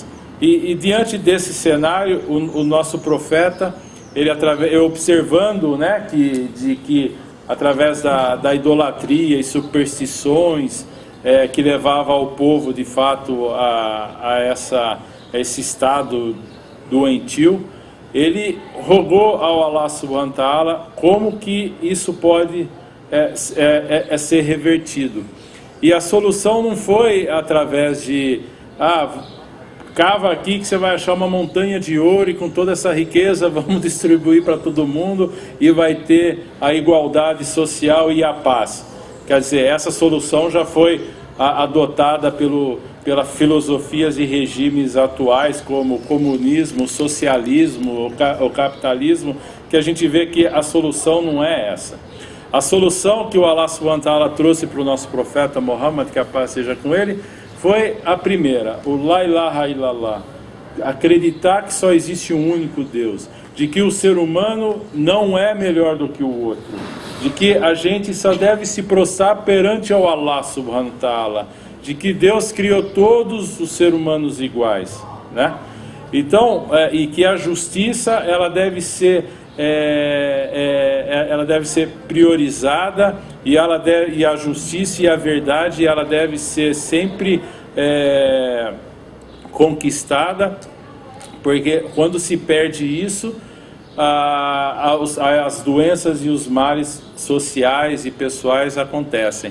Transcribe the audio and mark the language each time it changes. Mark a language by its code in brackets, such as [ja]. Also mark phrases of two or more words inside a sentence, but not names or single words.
[pt] E diante desse cenário, o nosso profeta, ele observando, né, que através da idolatria e superstições que levava ao povo de fato a esse estado doentio, ele rogou ao Allah [ar] سبحانه وتعالى [pt] como que isso pode ser revertido. E a solução não foi através de cava aqui que você vai achar uma montanha de ouro e com toda essa riqueza vamos distribuir para todo mundo e vai ter a igualdade social e a paz. Quer dizer, essa solução já foi adotada pelas filosofias e regimes atuais, como o comunismo, o socialismo, o capitalismo, que a gente vê que a solução não é essa. A solução que o Allah [ar] سبحانه وتعالى [pt] trouxe para o nosso profeta Muhammad, que a paz seja com ele, foi a primeira, o [ar] لا إله إلا الله, [pt] acreditar que só existe um único Deus, de que o ser humano não é melhor do que o outro, de que a gente só deve se prostrar perante ao Allah [ar] سبحانه وتعالى, [pt] de que Deus criou todos os seres humanos iguais, né? Então, e que a justiça ela deve ser priorizada e a justiça e a verdade ela deve ser sempre conquistada, porque quando se perde isso, as doenças e os males sociais e pessoais acontecem.